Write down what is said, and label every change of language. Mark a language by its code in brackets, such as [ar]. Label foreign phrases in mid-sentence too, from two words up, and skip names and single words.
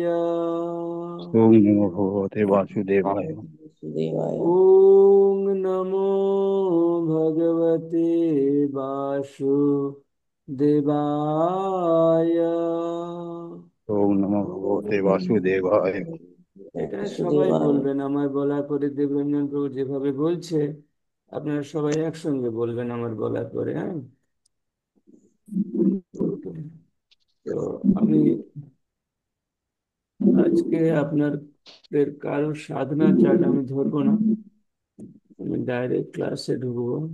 [sa] ओम नमो भगवते वासुदेवाय। देवाय। ओम नमो भगवते वासुदेवाय। ओम नमो भगवते वासुदेवाय। [bn] এটা সবাই বাসুদেবায়। বলবেন, আমার বলার পরে দেবরঞ্জন প্রভু যেভাবে বলছে আপনারা সবাই একসঙ্গে বলবেন আমার বলার পরে, হ্যাঁ? ওকে। তো আমি আজকে আপনাদের কারোর সাধনা চার্ট আমি ধরবো না, আমি ডাইরেক্ট ক্লাসে ঢুকবো।